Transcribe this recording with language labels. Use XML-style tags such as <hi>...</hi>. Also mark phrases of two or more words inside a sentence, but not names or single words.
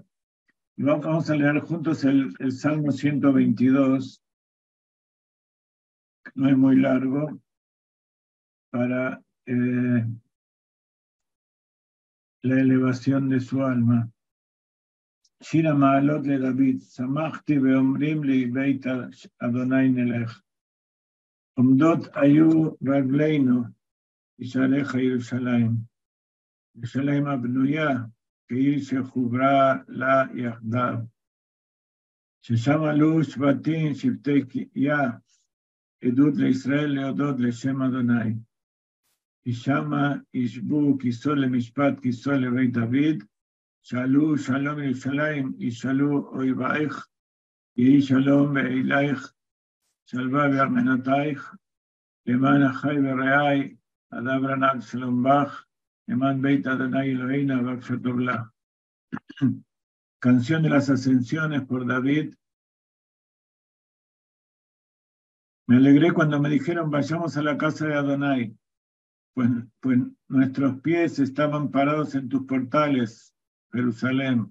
<es>Y vamos a leer juntos el Salmo 122, no es muy largo, para la elevación de su alma.</es> <he>שיר המעלות לדוד, שמחתי באומרים לי בית אדוני נלך. עומדות היו רגלינו, בשערייך ירושלים. ירושלים הבנויה, כעיר שחוברה לה יחדיו. ששם עלו שבטים, שבטי קהייה, עדות לישראל להודות לשם אדוני. כי שמה ישבו כיסו למשפט, כיסו לבית דוד, שאלו שלום ירושלים, ישאלו אויבייך, יהי שלום באלייך, שלווה בארמנותייך, למען אחי ורעי, אדברה נג שלום בך, למען בית אדוני אלוהינו ובקשתו לך.</he> <es>Canción de las Ascensiones por David. Me alegré cuando me dijeron vayamos a la casa de Adonai, pues nuestros pies estaban parados en tus portales, Jerusalén.</es>